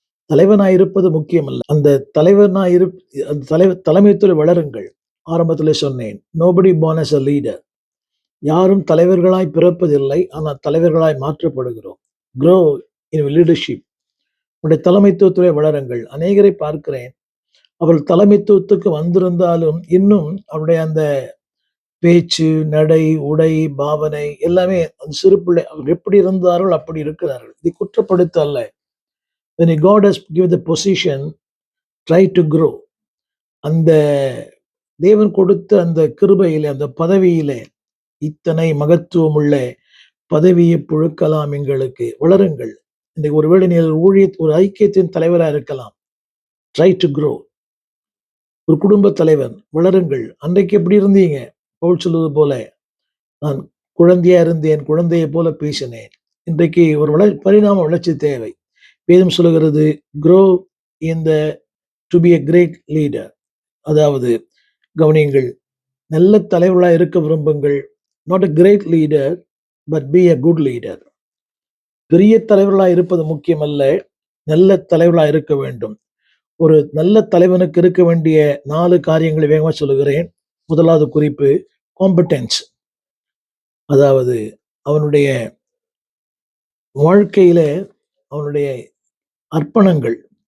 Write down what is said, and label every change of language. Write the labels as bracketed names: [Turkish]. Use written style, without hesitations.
[Tamil] தலைவனாய் இருப்பது முக்கியம் அல்ல, அந்த தலைவனாய் அந்த தலைமைத்துறை வளருங்கள். ஆரம்பத்திலே சொன்னேன், [English] nobody born as a leader. [Tamil] யாரும் தலைவர்களாய் பிறப்பதில்லை, ஆனால் தலைவர்களாய் மாற்றப்படுகிறோம். [English] grow in your leadership. [Tamil] உங்களுடைய தலைமைத்துவத்திலே வளருங்கள். அநேகரை பார்க்கிறேன், அவர்கள் தலைமைத்துவத்துக்கு வந்திருந்தாலும் இன்னும் அவருடைய அந்த பேச்சு, நடை, உடை, பாவனை எல்லாமே அந்த சிறு பிள்ளை அவங்க எப்படி இருந்தார்கள் அப்படி இருக்கிறார்கள். இதை குற்றப்படுத்த அல்ல. [English] when God has given the position, try to grow. [Tamil] அந்த தேவன் கொடுத்த அந்த கிருபையிலே, அந்த பதவியிலே, இத்தனை மகத்துவம் உள்ள பதவியை புழுக்கலாம் எங்களுக்கு. வளருங்கள். இன்றைக்கு ஒருவேளை நீங்கள் ஒரு ஐக்கியத்தின் தலைவராக இருக்கலாம். [English] Try to grow. [Tamil] ஒரு குடும்ப தலைவன், வளருங்கள். அன்றைக்கு எப்படி இருந்தீங்க? பவுல் சொல்வது போல, நான் குழந்தையா இருந்தேன், குழந்தையை போல பேசினேன். இன்றைக்கு ஒரு பரிணாம வளர்ச்சி தேவை. வேதம் சொல்லுகிறது, [English] grow in the to be a great leader. [Tamil] அதாவது கவனியுங்கள், நல்ல தலைவர்களாக இருக்க விரும்புங்கள். [English] not a great leader but be a good leader. [Tamil] பெரிய தலைவர்களாக இருப்பது முக்கியமல்ல, நல்ல தலைவர்களாக இருக்க வேண்டும். ஒரு நல்ல தலைவனுக்கு இருக்க வேண்டிய 4 காரியங்களை வேகமாக சொல்லுகிறேன். முதலாவது குறிப்பு காம்படன்ஸ். அதாவது அவனுடைய வாழ்க்கையில அவனுடைய அர்ப்பணங்கள்.